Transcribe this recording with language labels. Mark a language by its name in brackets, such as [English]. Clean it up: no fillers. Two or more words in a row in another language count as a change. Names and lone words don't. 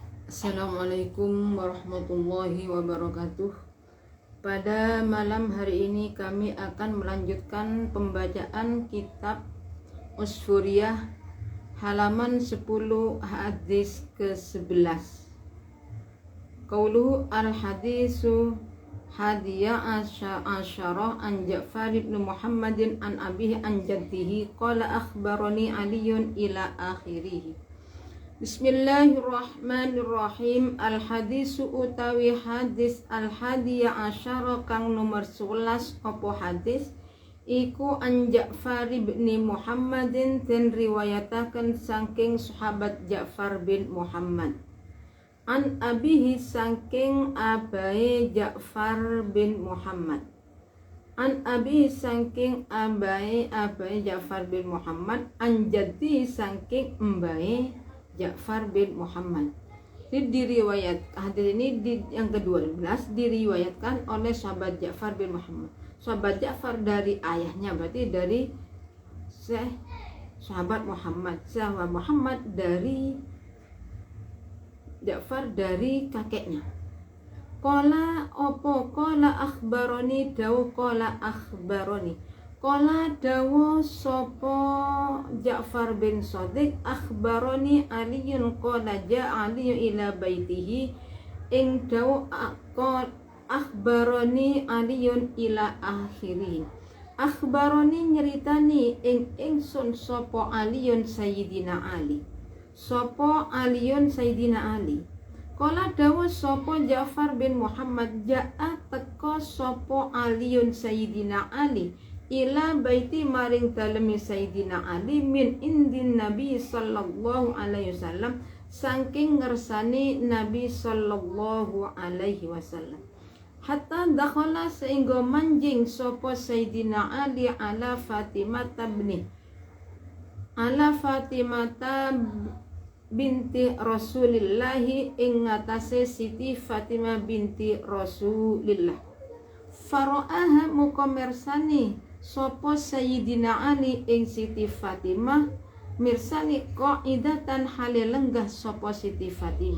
[Arabic] السلام عليكم ورحمة الله وبركاته. [Indonesian] Pada malam hari ini kami akan melanjutkan pembacaan kitab Usfuriyah halaman 10 hadis ke-11. [Arabic] قوله الحديث الحادي عشر عن جعفر بن محمد عن أبيه عن جده قال أخبرني علي إلى آخره. بسم الله الرحمن الرحيم. [Javanese] Al-hadisu utawi hadis [Arabic] الحادي عشر [Javanese] kang nomor 11 opo hadis iku an Ja'far bin Muhammadin den riwayataken saking sahabat Ja'far bin Muhammad [Arabic] عن أبيه [Javanese] saking abae Ja'far bin Muhammad [Arabic] عن أبيه [Javanese] saking abae Ja'far bin Muhammad [Arabic] عن جدي [Javanese] saking mbae Ja'far bin Muhammad. [Indonesian] Ini diriwayat hadis ini yang ke-12 diriwayatkan oleh sahabat Ja'far bin Muhammad. Sahabat Ja'far dari ayahnya, berarti dari sahabat Muhammad. Sahabat Muhammad dari Ja'far dari kakeknya. [Arabic] قال opo قال أخبرني dawu قال أخبرني. Qala [Javanese] dawu sopo [Arabic] جعفر بن صادق أخبرني علي قال جاء علي إلى بيته [Javanese] ing dawu [Arabic] أخبرني علي إلى آخره. [Javanese] Akhbaroni nyeritani ing ingsun sopo Aliyun Sayyidina Ali. Sopo Aliyun Sayyidina Ali. Qala dawu sopo Ja'far bin Muhammad ja'a teko sopo Aliyun Sayyidina Ali [Arabic] إلى بيتي [Javanese] maring dalemi Sayyidina Ali [Arabic] من عند النبي صلى الله عليه وسلم [Javanese] saking ngersani [Arabic] النبي صلى الله عليه وسلم. حتى دخل [Javanese] sehingga manjing sapa Sayyidina Ali [Arabic] على فاطمة بنت رسول الله [Javanese] ing ngatasé Siti Fatimah binti Rasulillah. Fara'aha mukomersani sopo Sayyidina Ali ing Siti Fatimah mirsani qaidatan hale lenggah sopo Siti Fatimah.